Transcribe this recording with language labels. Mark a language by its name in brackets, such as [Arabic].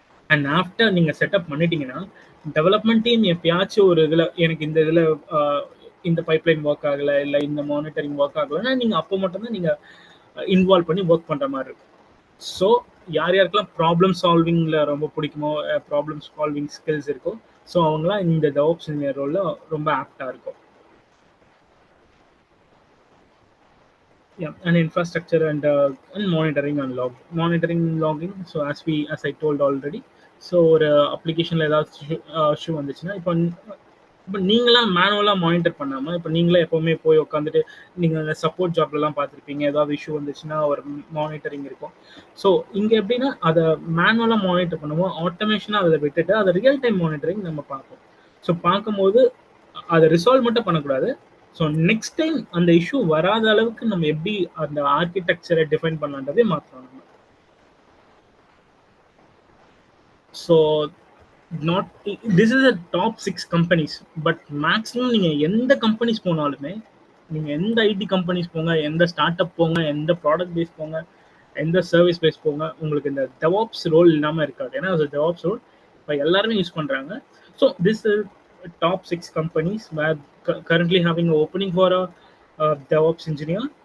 [English] and after [Tamil] நீங்கள் setup பண்ணிட்டீங்கன்னா development team எப்பயாச்சும் ஒரு இதில் எனக்கு இந்த இதில் இந்த பைப்லைன் ஒர்க் ஆகலை, இல்லை இந்த மானிட்டரிங் ஒர்க் ஆகலைன்னா நீங்கள் அப்போ மட்டும்தான் நீங்கள் இன்வால்வ் பண்ணி ஒர்க் பண்ணுற மாதிரி இருக்கும். ஸோ யார் யாருக்கெல்லாம் ப்ராப்ளம் சால்விங்கில் ரொம்ப பிடிக்குமோ, ப்ராப்ளம் சால்விங் ஸ்கில்ஸ் இருக்கோ, ஸோ அவங்களாம் இந்த DevOps இன்ஜினியர் ரோலில் ரொம்ப ஆப்டாக இருக்கும். [English] And infrastructure and monitoring and logging. So as I told already, so [Tamil] ஒரு அப்ளிகேஷனில் ஏதாவது இஷ்யூ வந்துச்சுன்னா இப்போ நீங்களாம் மேனுவலாக மானிட்டர் பண்ணாமல் இப்போ நீங்களே எப்போவுமே போய் உட்காந்துட்டு நீங்கள் அந்த சப்போர்ட் ஜாப்லலாம் பார்த்துருப்பீங்க, ஏதாவது இஷ்யூ வந்துச்சுன்னா ஒரு மானிட்டரிங் இருக்கும். ஸோ இங்கே எப்படின்னா அதை மேனுவலாக மானிட்டர் பண்ணுவோம், ஆட்டோமேஷனாக அதை விட்டுட்டு அதை ரியல் டைம் மானிட்டரிங் நம்ம பார்ப்போம். ஸோ பார்க்கும்போது அதை ரிசால்வ் மட்டும் பண்ணக்கூடாது, ஸோ நெக்ஸ்ட் டைம் அந்த இஷ்யூ வராத அளவுக்கு நம்ம எப்படி அந்த ஆர்கிடெக்சரை டிஃபைன் பண்ணலான்றதே மாற்றணும் நம்ம. [English] So not this is a top 6 companies. [Tamil] But maximum நீங்கள் எந்த கம்பெனிஸ் போனாலுமே, நீங்கள் எந்த ஐடி கம்பெனிஸ் போங்க, எந்த ஸ்டார்ட் அப் போங்க, எந்த ப்ராடக்ட் பேஸ் போங்க, எந்த சர்வீஸ் பேஸ் போங்க, உங்களுக்கு இந்த DevOps ரோல் இல்லாமல் இருக்காது. ஏன்னா அது DevOps ரோல் இப்போ எல்லாருமே யூஸ் பண்ணுறாங்க. [English] So this is top 6 companies where currently having an opening for a DevOps engineer.